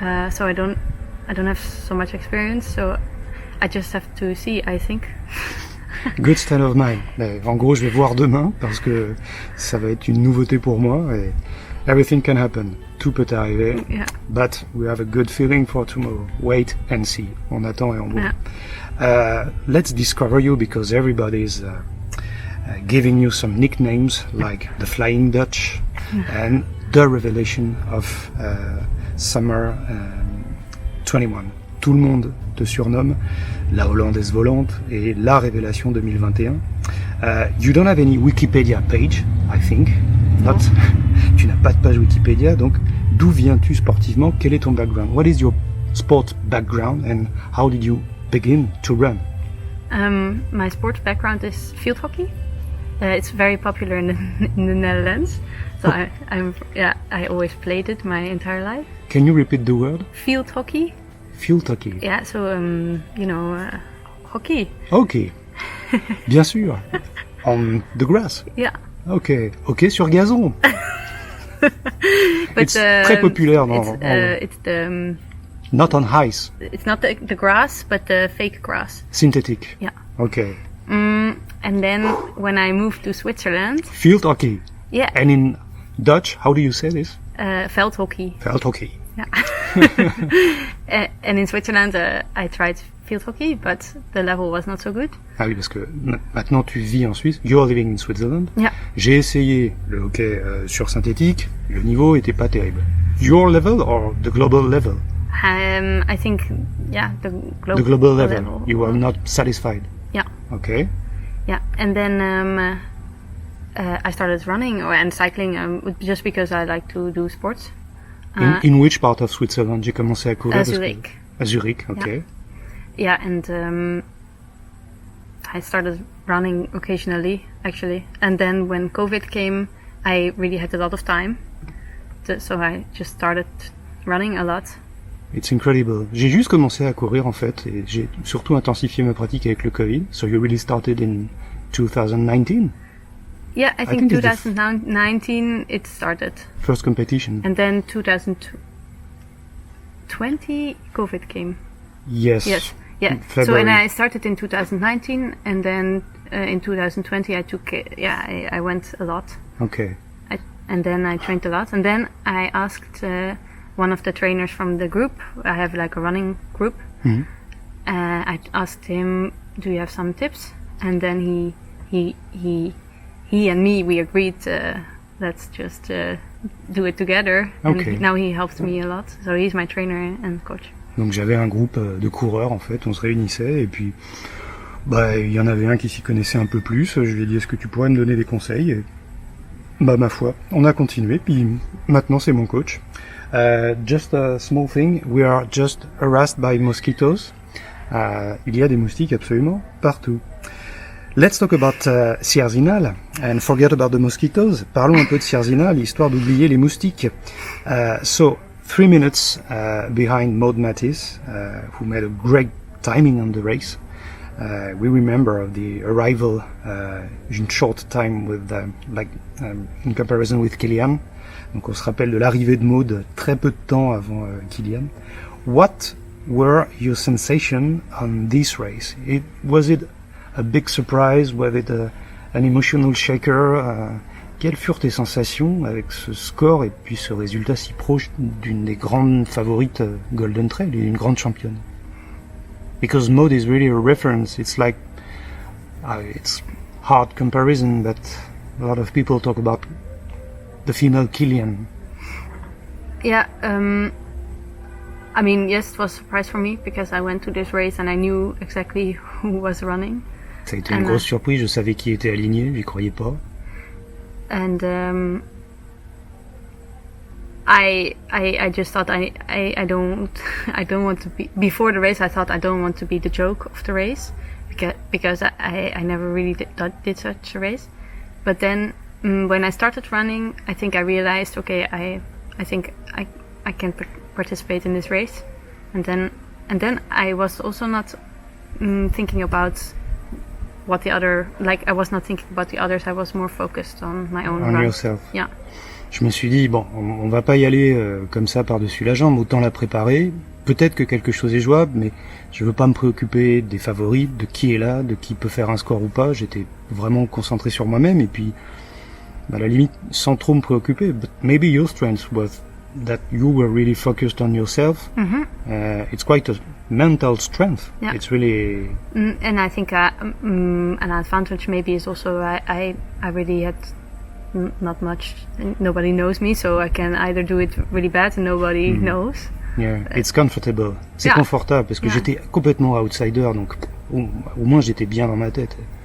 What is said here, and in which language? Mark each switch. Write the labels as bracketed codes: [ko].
[en] So I don't have so much experience. So I just have to see. I think. Good state of mind. [fr] En gros, je vais voir demain parce que ça va être une nouveauté pour moi. Et [en] everything can happen. [fr] Tout peut arriver. [en] Yeah. But we have a good feeling for tomorrow. Wait and see. [fr] On attend et on voit. [en] Yeah. Let's discover you because everybody is giving you some nicknames like the Flying Dutch and the Revelation of Summer 21. [fr] Tout le monde te surnomme la Hollandaise Volante et la Révélation 2021. [en] You don't have any Wikipedia page, I think. Not. [fr] Tu n'as pas de page Wikipédia, donc d'où viens-tu sportivement? Quel est ton background? [en] What is your sport background and how did you begin to run? My sport background is field hockey. It's very popular in the Netherlands. So I always played it my entire life. Can you repeat the word? Field hockey. Field hockey. Yeah, so hockey. Okay. [fr] Bien sûr. [en] On the grass. Yeah. [fr] Ok sur gazon. [en] But, [fr] très populaire [en] it's the not on ice. It's not the grass, but the fake grass. Synthetic. Yeah. Okay. And then when I moved to Switzerland. Field hockey. Yeah. And in Dutch, how do you say this? [nl] Veldhockey. Veldhockey. [en] Yeah. And in Switzerland, I tried field hockey, but the level was not so good. [fr] Ah oui, parce que maintenant tu vis en Suisse. [en] You're living in Switzerland. Yeah. [fr] J'ai essayé le hockey sur synthétique. Le niveau était pas terrible. [en] Your level or the global level? I think, yeah, the global level. You were not satisfied. Yeah. Okay. Yeah, and then I started running and cycling just because I like to do sports. In which part of Switzerland [fr] j'ai commencé à courir? [en] Zurich. [fr] À Zurich, okay. [en] Yeah, and I started running occasionally, actually. And then when COVID came, I really had a lot of time. So I just started running a lot. It's incredible. [fr] J'ai juste commencé à courir en fait, et j'ai surtout intensifié ma pratique avec le Covid. [en] So you really started in 2019? Yeah, I think 2019 it started. First competition. And then 2020 COVID came. Yes. Yes. Yeah. February. So and I started in 2019, and then in 2020 I took I went a lot. Okay. And then I trained a lot, and then I asked one of the trainers from the group. I have like a running group. Mm-hmm. I asked him, "Do you have some tips?" And then he and me, we agreed. Let's just do it together. Okay. And now he helps me a lot. So he's my trainer and coach. [fr] Donc j'avais un groupe de coureurs en fait, on se réunissait et puis il y en avait un qui s'y connaissait un peu plus. Je lui ai dit est-ce que tu pourrais me donner des conseils et ma foi, on a continué puis maintenant c'est mon coach. [en] Just a small thing, we are just harassed by mosquitoes. [fr] Il y a des moustiques absolument partout. [en] Let's talk about Sierre-Zinal and forget about the mosquitoes. [fr] Parlons un peu de Sierre-Zinal, histoire d'oublier les moustiques. [en] So, 3 minutes behind Maud Mathys, who made a great timing on the race. We remember the arrival in short time with, in comparison with Kilian. [fr] Donc on se rappelle de l'arrivée de Maud très peu de temps avant Kilian. [en] What were your sensations on this race? Was it a big surprise? Was it an emotional shaker? [fr] Quelles furent tes sensations avec ce score et puis ce résultat si proche d'une des grandes favorites Golden Trail, une grande championne? [en] Because Maud is really a reference. It's like it's hard comparison, but a lot of people talk about the female Kilian. Yeah, I mean, yes, it was a surprise for me because I went to this race and I knew exactly who was running. Ça a été une grosse surprise, je savais qui était aligné, j'y croyais pas. And I just thought I don't want to be, before the race I thought I don't want to be the joke of the race because I never really did such a race. But then when I started running, I think I realized, okay, I think I can participate in this race. And then I was also not thinking about what the other, like I was not thinking about the others, I was more focused on my own On run. yourself. Yeah. [fr] Je me suis dit, bon, on va pas y aller comme ça par-dessus la jambe, autant la préparer. Peut-être que quelque chose est jouable, mais je veux pas me préoccuper des favoris, de qui est là, de qui peut faire un score ou pas. J'étais vraiment concentré sur moi-même et puis, à la limite, sans trop me préoccuper. [en] But maybe your strength was that you were really focused on yourself. Mm-hmm. It's quite a mental strength. Yeah. It's really... And I think an advantage maybe is also I really had not much, nobody knows me, so I can either do it really bad and nobody knows. Yeah, it's comfortable. [fr] C'est confortable parce que j'étais complètement outsider, donc au moins j'étais bien dans ma tête.